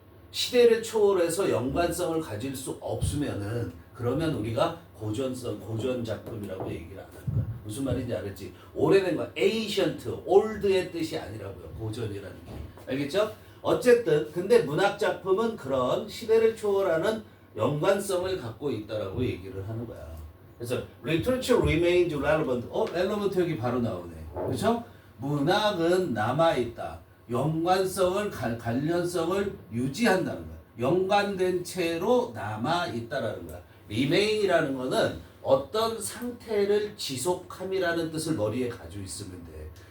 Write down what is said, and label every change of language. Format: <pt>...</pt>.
<ko>시대를 초월해서 연관성을 가질 수 없으면은 그러면 우리가 고전 작품이라고 얘기를 안 하는 거야. 무슨 말인지 알았지? 오래된 거, ancient, old의 뜻이 아니라고요. 고전이라는 게. 알겠죠? 어쨌든 근데 문학 작품은 그런 시대를 초월하는 연관성을 갖고 있다라고 얘기를 하는 거야. 그래서</ko> <en>literature remains relevant.</en> <ko>relevant 여기 바로 나오네. 그렇죠? 문학은 남아 있다. 연관성을 관련성을 유지한다는 거야. 연관된 채로 남아 있다라는 거야. remain이라는 거는 어떤 상태를 지속함이라는 뜻을 머리에 가지고 있으면 돼.</ko>